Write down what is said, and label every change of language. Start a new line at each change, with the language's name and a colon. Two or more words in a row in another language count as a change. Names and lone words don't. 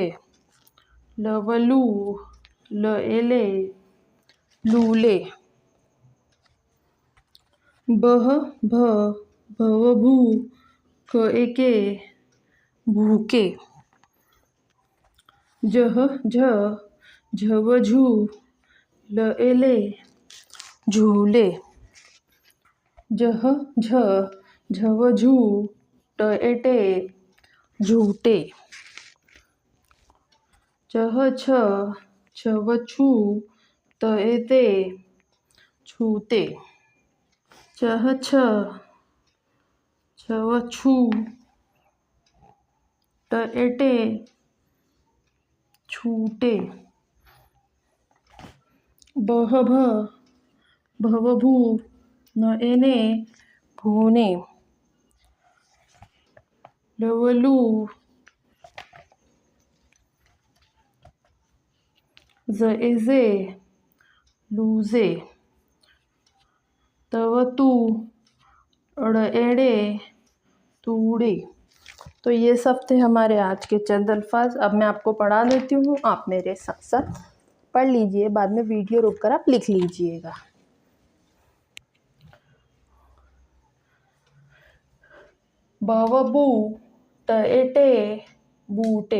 Hindi: लवलू ले लूले। बह भवभू के भूके। जह झवझू ले झूले। जह झवझू टे झूटे। चह छवछू ते छूते। चह छवछू टे छूटे। बह भवभू न एने भूने। लवलू जे लूजे। तव तू एड़े तूड़े। तो ये सब थे हमारे आज के चंद अल्फाज। अब मैं आपको पढ़ा देती हूँ, आप मेरे साथ साथ पढ़ लीजिए, बाद में वीडियो रोककर आप लिख लीजिएगा। बवबू टे बूटे।